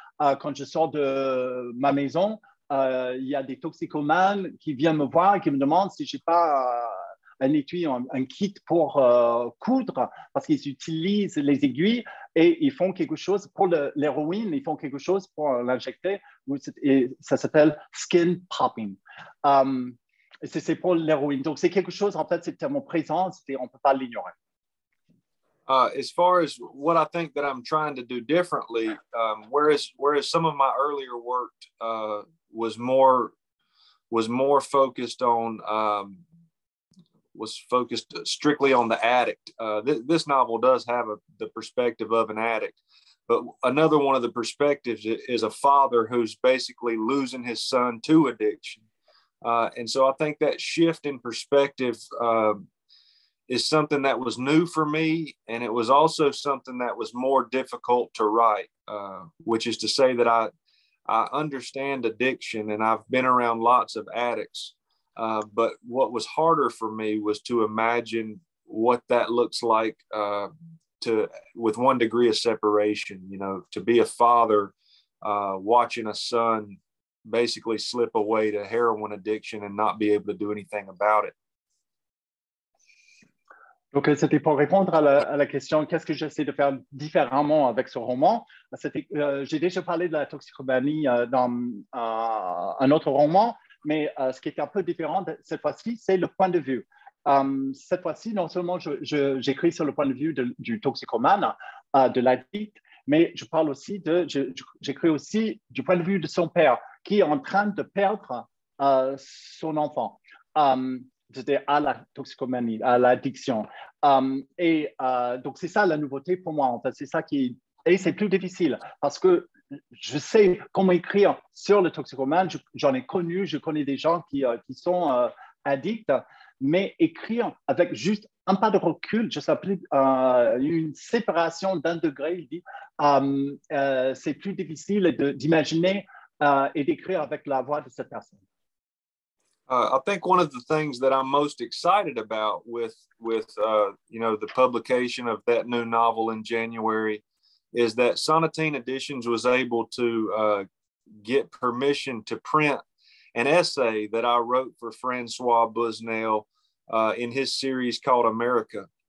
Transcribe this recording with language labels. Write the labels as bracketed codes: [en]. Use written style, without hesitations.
[fr] Quand je sors de ma maison, il y a des toxicomanes qui viennent me voir et qui me demandent si je n'ai pas un étui, un kit pour coudre, parce qu'ils utilisent les aiguilles et ils font quelque chose pour l'héroïne, ils font quelque chose pour l'injecter, et ça s'appelle skin popping. C'est pour l'héroïne. Donc, c'est quelque chose, en fait, c'est tellement présent, on ne peut pas l'ignorer. [en] As far as what I think that I'm trying to do differently, whereas some of my earlier work was more focused on was focused strictly on the addict. This novel does have the perspective of an addict, but another one of the perspectives is a father who's basically losing his son to addiction. And so I think that shift in perspective is something that was new for me. And it was also something that was more difficult to write, which is to say that I understand addiction and I've been around lots of addicts. But what was harder for me was to imagine what that looks like with one degree of separation, to be a father watching a son basically slip away to heroin addiction and not be able to do anything about it. [fr] Donc, c'était pour répondre à la question, qu'est-ce que j'essaie de faire différemment avec ce roman? J'ai déjà parlé de la toxicomanie dans un autre roman, mais ce qui est un peu différent cette fois-ci, c'est le point de vue. Cette fois-ci, non seulement j'écris sur le point de vue du toxicomane, de l'addict, mais je parle aussi j'écris aussi du point de vue de son père, qui est en train de perdre son enfant. C'était à la toxicomanie, à l'addiction. Donc, c'est ça la nouveauté pour moi. En fait, c'est ça et c'est plus difficile parce que je sais comment écrire sur le toxicomane. J'en ai connu, je connais des gens qui sont addicts, mais écrire avec juste un pas de recul, je sais plus, une séparation d'un degré, il dit, c'est plus difficile d'imaginer et d'écrire avec la voix de cette personne. [en] I think one of the things that I'm most excited about with the publication of that new novel in January is that Sonatine Editions was able to get permission to print an essay that I wrote for Francois Busnel in his series called America.